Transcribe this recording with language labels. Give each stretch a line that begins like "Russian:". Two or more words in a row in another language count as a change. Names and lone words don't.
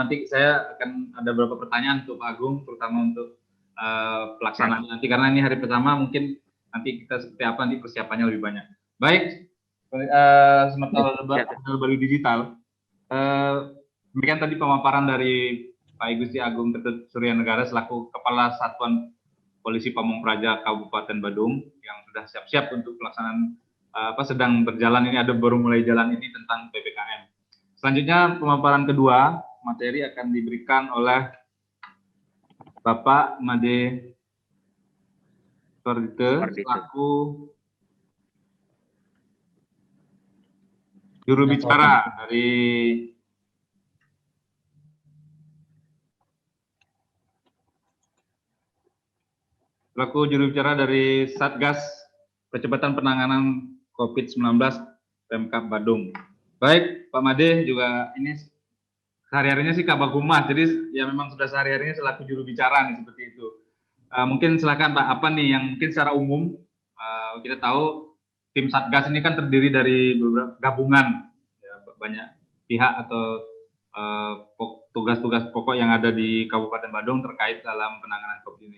Indonesian: Nanti saya akan ada beberapa pertanyaan untuk Pak Agung, terutama untuk pelaksanaan nanti, karena ini hari pertama, mungkin nanti kita seperti apa, nanti persiapannya lebih banyak. Baik, sementara Bali Digital, demikian tadi pemaparan dari Pak Igusti Agung Ketut Suryanegara selaku Kepala Satuan Polisi Pamong Praja Kabupaten Badung yang sudah siap-siap untuk pelaksanaan sedang berjalan ini, baru mulai jalan ini tentang PPKM. Selanjutnya pemaparan kedua, materi akan diberikan oleh Bapak Made Sordite selaku juru bicara dari Satgas Percepatan Penanganan COVID-19 Pemkab Badung. Baik, Pak Made juga ini sehari-harinya sih Kabag Humas, jadi ya memang sudah sehari-harinya selaku juru bicara nih, seperti itu. Mungkin silakan Pak, apa nih yang mungkin secara umum kita tahu tim Satgas ini kan terdiri dari beberapa gabungan, ya, banyak pihak atau tugas-tugas pokok yang ada di Kabupaten Badung terkait dalam penanganan COVID ini.